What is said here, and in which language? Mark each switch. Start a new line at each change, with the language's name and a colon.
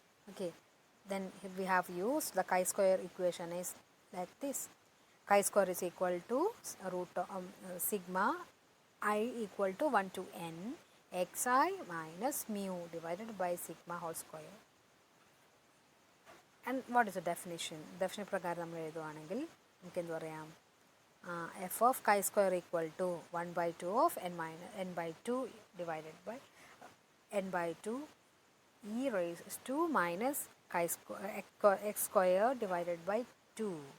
English: Okay, then we have used the chi-square equation is like this. Chi-square is equal to root of sigma I equal to 1 to n xi minus mu divided by sigma whole square. And what is the definition?
Malayalam: Definition പ്രകാരം നമ്മൾ എഴുതുവാണെങ്കിൽ നമുക്ക് എന്ത് പറയാം?
English: F of chi-square equal to 1 by 2 of n by 2 divided by n by 2 e raised to minus x square divided by 2.